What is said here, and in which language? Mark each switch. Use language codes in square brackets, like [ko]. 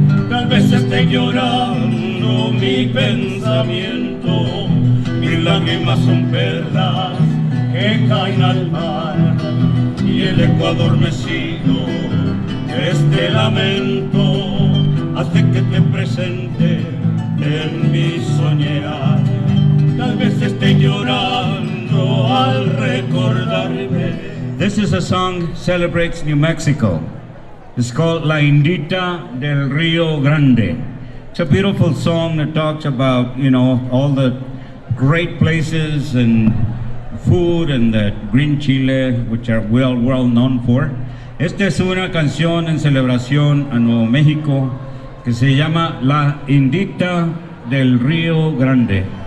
[es] Tal vez esté llorando mi pensamiento, mis lágrimas son perlas que caen al mar. Y el eco adormecido de este lamento hace que te presente en mi soñar. Tal vez esté llorando al recordarme. [en] This is a song celebrates New Mexico. It's called La Indita del Rio Grande. It's a beautiful song that talks about, you know, all the great places and food and the green chile, which are well known for. [es] Esta es una canción en celebración a Nuevo México que se llama La Indita del Río Grande.